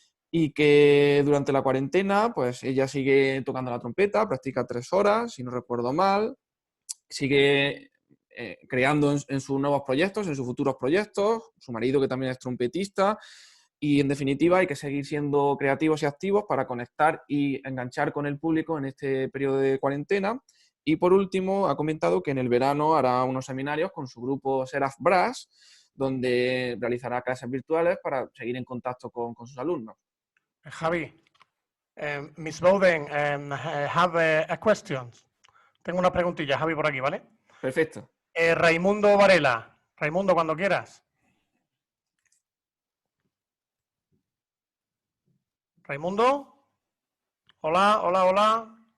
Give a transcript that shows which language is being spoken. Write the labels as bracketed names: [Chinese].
[Spanish] Y que durante la cuarentena, pues ella sigue tocando la trompeta, practica 3 horas, si no recuerdo mal, sigue creando en sus nuevos proyectos, en sus futuros proyectos, su marido que también es trompetista, y en definitiva hay que seguir siendo creativos y activos para conectar y enganchar con el público en este periodo de cuarentena. Y por último, ha comentado que en el verano hará unos seminarios con su grupo Seraph Brass, donde realizará clases virtuales para seguir en contacto con sus alumnos. [English] Javi, Miss Bowden, have a question. [Spanish] Tengo una preguntilla, Javi, por aquí, ¿vale? Perfecto. Raimundo Varela. Raimundo, cuando quieras. Raimundo. Hola, hola, hola.